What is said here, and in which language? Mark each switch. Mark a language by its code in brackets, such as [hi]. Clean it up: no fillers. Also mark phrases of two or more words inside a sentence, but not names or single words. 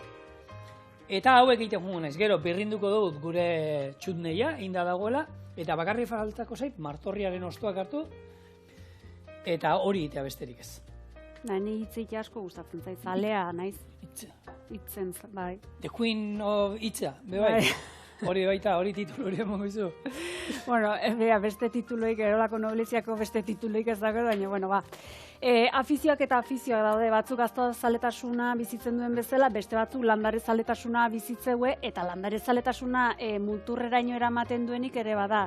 [eu] Eta hauek egiten jungo naiz, gero birrinduko dut gure txutneia, inda dagoela, eta bakarri faltako zait, martorriaren ostoak hartu, eta hori egitea besterik ez. Ni hitzik asko gustatzen zait, zalea naiz. Itza. Itzen, bai. [en] The Queen of [eu] Itza, bai. Hori baita, hori titulu hori emongo izu. Bueno, beste tituloik, erolako nobliziako beste tituloik ez dago, baina, bueno, ba. Afizioak eta afizioak daude, batzuk gazta-zaletasuna bizitzen duen bezala, beste batzuk landare-zaletasuna bizitzeue, eta landare-zaletasuna muturreraino eramaten duenik ere bada.